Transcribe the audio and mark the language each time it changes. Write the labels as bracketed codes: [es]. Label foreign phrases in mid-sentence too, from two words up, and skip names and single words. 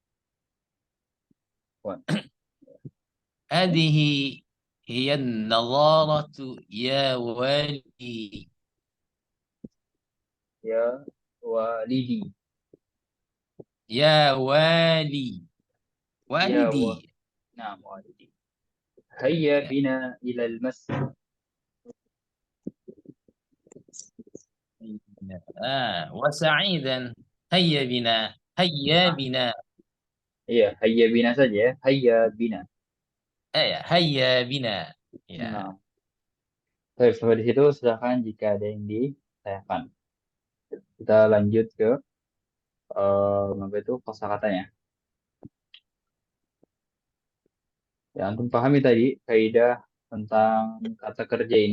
[ar] هذه هي النظارة يا والدي. يا والدي. يا والي. والدي. نعم، والدي. هيا بنا إلى المسجد. وسعيدا هيا بنا. هيا بنا. Iya, هيا بنا [id] saja ya. [ar] هيا بنا. هيا بنا. Ya. [id] Nah, baik, sampai di situ silakan jika ada yang ditanyakan. Kita lanjut ke apa itu kosakatanya. Ya, antum pahami tadi kaidah tentang kata kerja ini.